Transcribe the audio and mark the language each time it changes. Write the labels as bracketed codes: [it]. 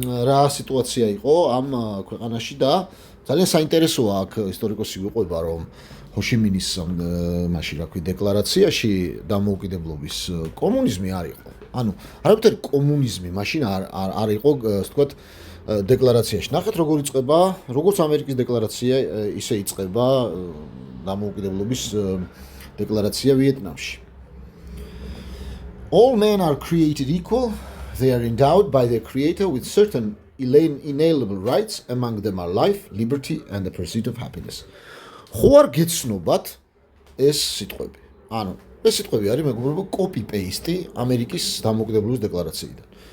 [ka] რა სიტუაცია იყო ამ ქვეყანაში და ძალიან საინტერესოა აქ ისტორიკოსი ვიყვება, რომ ჰო ჩი მინის მაშინ რა ქვია დეკლარაციაში დამოუკიდებლობის კომუნიზმი არ იყო. ანუ არაფერი კომუნიზმი მაშინ არ იყო, ასე ვთქვათ, დეკლარაციაში. ნახეთ, როგორც ამერიკის დეკლარაცია, ისე იწყება დამოუკიდებლობის დეკლარაცია ვიეტნამში. [en] All men are created equal. They are endowed by their creator with certain inalienable rights, among them are life, liberty and the pursuit of happiness. [ka] ხო არ გეცნობათ ეს სიტყვები. ანუ ეს სიტყვები არის, მეგობრებო, copy-paste ამერიკის დამოუკიდებლობის დეკლარაციიდან.